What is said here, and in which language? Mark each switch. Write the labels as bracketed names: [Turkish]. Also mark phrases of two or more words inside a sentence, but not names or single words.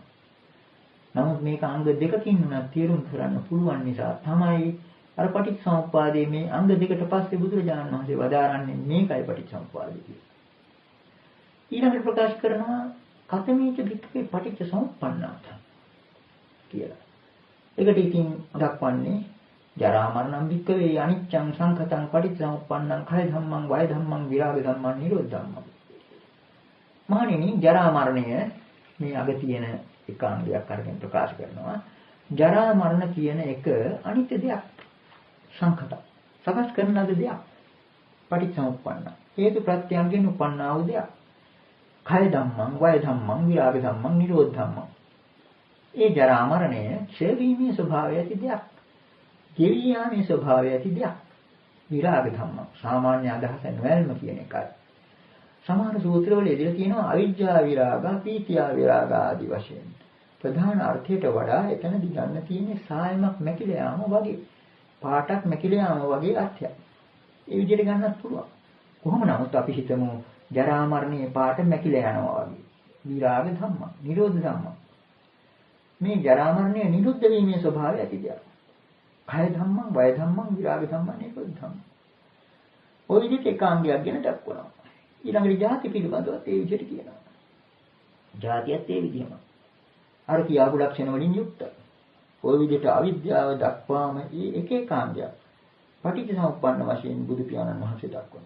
[Sinhala] නමුත් මේක අංග දෙකකින් උනත් තේරුම් කරන්න පුළුවන් නිසා තමයි අර පටිච්චසමුප්පාදයේ මේ අංග දෙකට පස්සේ බුදුරජාණන් වහන්සේ වදාරන්නේ මේකයි පටිච්චසමුප්පාදය කියලා. ඊළඟට ප්‍රකාශ කරනවා [Pali] කතමීච වික්කේ පටිච්චසමුප්පන්නාත [Sinhala] කියලා. ඒකට ඉතින් දක්වන්නේ [Pali] ජරා මරණම් වික්කවේ අනිච්චං සංඛතං පටිච්චසමුප්පන්නං කය ධම්මං වය ධම්මං විරාග ධම්මං නිරෝධ ධම්මං. [Sinhala] මහණෙනි ජරා මරණය මේ අග තියෙන එක අංගයක් අරගෙන ප්‍රකාශ කරනවා. ජරා මරණ කියන එක අනිත්‍ය දෙයක්. සංඛත. සකස් කරන ලද දෙයක්. පටිච්චසමුප්පන්න. හේතු ප්‍රත්‍යයන්ගෙන් උපන්නා වූ දෙයක්. [Pali] කය ධම්මං වය ධම්මං විරාග ධම්මං නිරෝධ ධම්මං. [Sinhala] ඒ ජරා මරණය ක්ෂය වීමේ ස්වභාවය ඇති දෙයක්. ගෙවී යාමේ ස්වභාවය ඇති දෙයක්. [Pali] විරාග ධම්ම [Sinhala] සාමාන්‍ය අදහස නොවැල්ම කියන එකයි. සමහර සූත්‍රවල ඉදිරිය තියෙනවා [Pali] අවිජ්ජා විරාග, පීතියා විරාග [Sinhala] ආදී වශයෙන්. ප්‍රධාන අර්ථයට වඩා එතනදී ගන්න තියෙන්නේ සායමක් මැකිලා යාම වගේ. පාටක් මැකිලා යාම වගේ අර්ථයක්. ඒ විදිහට ගන්නත් පුළුවන්. කොහොම නමුත් අපි හිතමු ජරා මරණයේ පාට මැකිලා යනවා වගේ. [Pali] විරාග ධම්ම, නිරෝධ ධම්ම. [Sinhala] මේ ජරා මරණය නිරුද්ධ වීමේ ස්වභාවය ඇති දෙයක්. [Pali] කය ධම්මං, වය ධම්මං, විරාග ධම්මං, නිරෝධ ධම්මං. [Sinhala] ඔය විදිහට එකාංගයක් ගැන දක්වනවා. ඊළඟට ಜಾති පිළිබඳවත් ඒ විදිහට කියනවා. ಜಾතියත් ඒ විදිහම. අර කියාපු ලක්ෂණ වලින් යුක්තයි. ඔය විදිහට අවිද්‍යාව දක්වාම මේ එක එකාංගයක් පටිච්චසමුප්පන්න වශයෙන් බුදු පියාණන් වහන්සේ දක්වනවා.